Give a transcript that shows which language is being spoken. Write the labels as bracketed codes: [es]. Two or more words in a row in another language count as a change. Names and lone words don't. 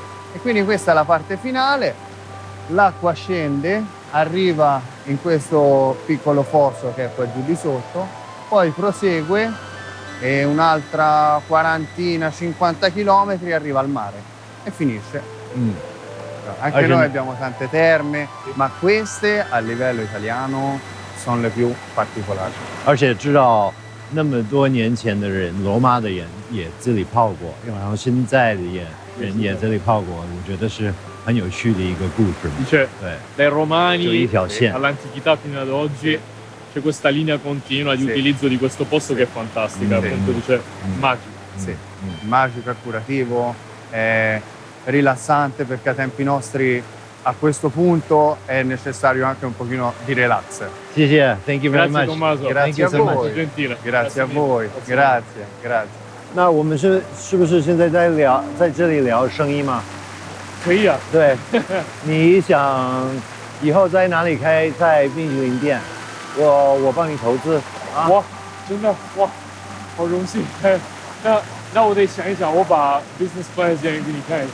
[it] E quindi questa è la parte finale, l'acqua scende, arriva in questo piccolo fosso che è qua giù di sotto, poi prosegue e un'altra 40-50 chilometri arriva al mare e finisce. Anche noi abbiamo tante terme, ma queste a livello italiano sono le più particolari. [zh] 而且知道那么多年前的人，罗马的人也这里泡过，然后现在的人也这里泡过，我觉得是很有趣的一个故事。 [it] Dice, [zh] 对， [it] dai Romani [zh] 就一条线。 [it] all'antichità fino ad oggi c'è questa linea continua di utilizzo di questo posto che è fantastica, appunto dice magico. Sì, magico, è curativo, è rilassante perché a tempi nostri a questo punto è necessario anche un pochino di relax. [en] 谢谢 ，Thank you very [it] Grazie [en] much. [it] Tommaso. Grazie a voi. Gentile. Grazie a voi. Grazie, grazie. [zh] 那我们是不是现在在这里聊生意吗？可以啊。对，你想以后在哪里开冰淇淋店？我帮你投资啊！哇，真的哇，好荣幸。那我得想一想，我把 [en] business plan [zh] 先给你看一下。